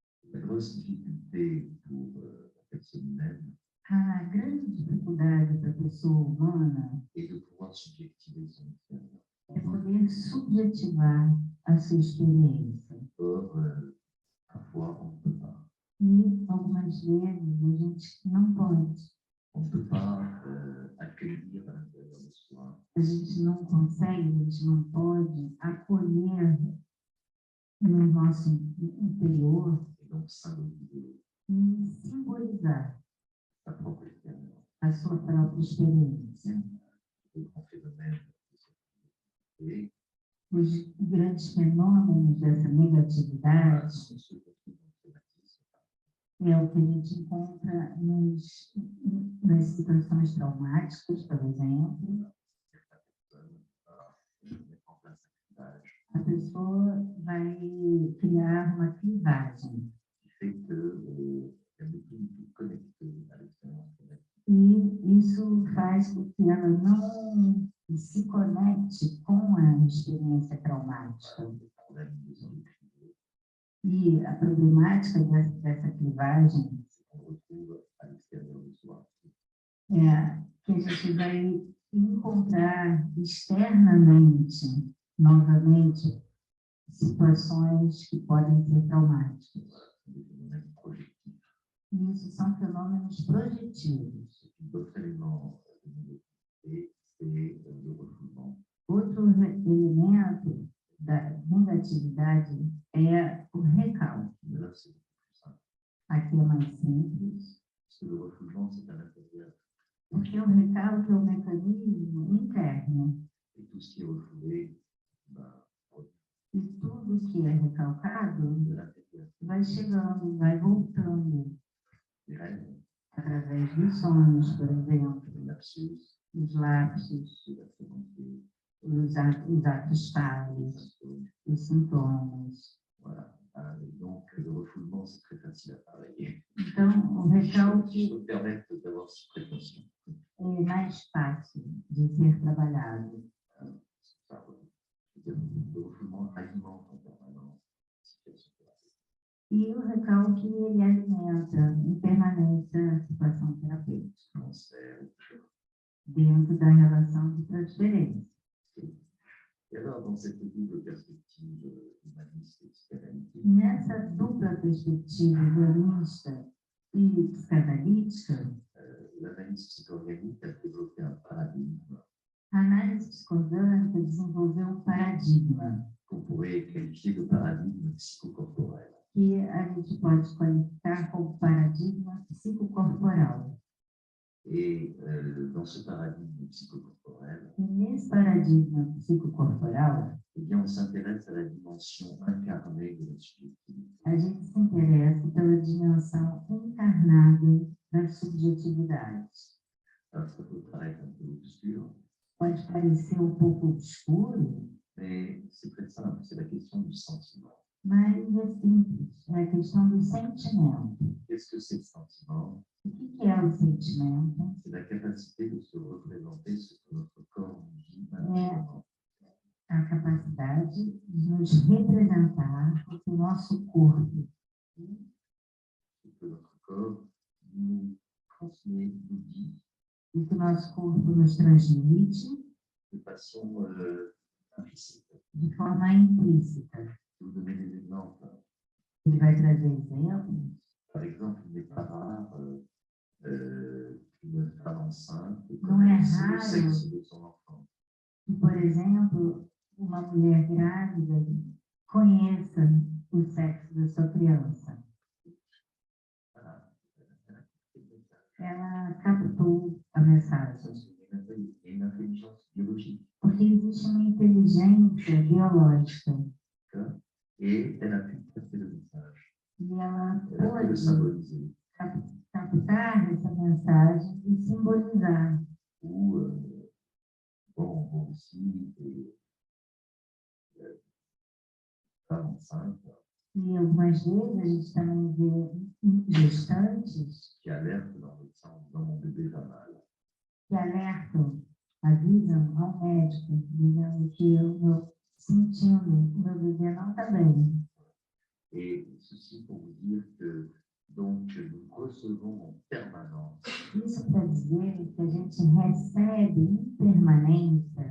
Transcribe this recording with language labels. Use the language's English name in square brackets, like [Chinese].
[French] La grosse difficulté pour la personne humaine [Portuguese] A grande dificuldade para a pessoa humana [French] est de pouvoir subjectiver son expérience. [Portuguese] é poder subjetivar a sua experiência. [French] Or, parfois, on ne peut pas. [Portuguese] E algumas vezes a gente não pode. [French] On ne peut pas accueillir à l'intérieur de soi [Portuguese] A gente não consegue, a gente não pode acolher no nosso interior [French] et donc symboliser [Portuguese] e simbolizar [French] sa propre expérience. [Portuguese] a sua própria experiência. [French] Le grand phénomène de cette et [Portuguese] Os grandes fenômenos dessa negatividade [French] sont ceux qu'on trouve dans le traumatisme. [Portuguese] é o que a gente encontra nas situações traumáticas, por exemplo. [French] Mettre en place un clivage [Portuguese] A pessoa vai criar uma clivagem. [French] qui fait qu'elle n'est plus du tout connectée à l'expérience traumatique. [Portuguese] E isso faz com que ela não se conecte com a experiência traumática. [French] Le problème des endocriniers, [Portuguese] E a problemática dessa clivagem [French] c'est qu'on retrouve à l'extérieur de soi [Portuguese] é que a gente vai encontrar externamente, novamente, situações que podem ser traumáticas. [French] des phénomènes projectifs. [Portuguese] E isso são fenômenos projetivos. [French] D'autres éléments de négativité, c'est le refoulement. [Portuguese] Outro elemento da negatividade é o recalque. [French] Mais là, c'est plus simple. [Portuguese] Aqui é mais simples, [French] Parce que le refoulement, c'est à l'intérieur. [Portuguese] porque o recalque é um mecanismo interno. [French] Et tout ce qui est refoulé, [Portuguese] E tudo que é recalcado [French] de l'intérieur. [Portuguese] vai chegando, vai voltando, [French] Les rêves, [Portuguese] através dos sonhos, por exemplo, [French] les lapsus, [Portuguese] os lapsos, [French] les accidents, [Portuguese] os atos falhos, os sintomas. [French] voilà. Et donc, le refoulement, c'est très facile à travailler. [Portuguese] Então, o recalque [French] Je peux me permettre d'avoir cette précaution. [Portuguese] é mais fácil de ser trabalhado. [French] Ça, je veux dire, le refoulement alimente en permanence la situation thérapeutique. [Portuguese] E o recalque, ele alimenta em permanência a situação terapêutica, [French] Transfert, [Portuguese] dentro da relação de transferência. [French] et alors, dans cette double perspective humaniste et psychanalytique, [Portuguese] Nessa dupla perspectiva humanista e psicanalítica, [French] l'analyse psychorganique a développé un paradigme [Portuguese] a análise psicoorgânica desenvolveu um paradigma [French] qu'on pourrait qualifier de paradigme psychocorporel. [Portuguese] que a gente pode qualificar como paradigma psicocorporal. [French] Et dans ce paradigme psychocorporel, [Portuguese] E nesse paradigma psicocorporal, [French] eh bien, on s'intéresse à la dimension incarnée de la subjectivité. [Portuguese] a gente se interessa pela dimensão encarnada da subjetividade. [French] Alors, ça peut paraître un peu obscur, [Portuguese] Pode parecer um pouco obscuro, [French] mais c'est très simple, c'est la question du sentiment. [Portuguese] mas é simples, é a questão do sentimento. [French] Qu'est-ce que c'est le sentiment? [Portuguese] O que é o sentimento? [French] C'est la capacité de se représenter ce que notre corps nous dit maintenant. [Portuguese] A capacidade de nos representar o que o nosso corpo, [French] Ce que notre corps nous transmet, nous dit [Portuguese] o que o nosso corpo nos transmite [French] de façon implicite. [Portuguese] de forma implícita. [French] Je vais vous donner des exemples. [Portuguese] Ele vai trazer exemplos. [French] Par exemple, il n'est pas rare qu'une femme enceinte [Portuguese] Não é [French] connaisse le [Portuguese] raro [French] sexe de son enfant. [Portuguese] que, por exemplo, uma mulher grávida conheça o sexo da sua criança. [French] Voilà. [Portuguese] Ela captou a mensagem. [French] Il y a une intelligence biologique [Portuguese] Porque existe uma inteligência biológica [French] et elle a pu capter le message, [Portuguese] e ela [French] elle a pu le [Portuguese] pode [French] symboliser. [Portuguese] captar essa mensagem e simbolizar. [French] Ou, bon, on voit aussi des femmes enceintes [Portuguese] E algumas vezes a gente também vê gestantes [French] qui alertent leur médecin en disant mon bébé va mal. [Portuguese] que alertam, avisam ao médico, dizendo que eu estou sentindo, o meu bebê não está bem. [French] Et ceci pour vous dire que donc nous recevons en permanence [Portuguese] Isso para dizer que a gente recebe em permanência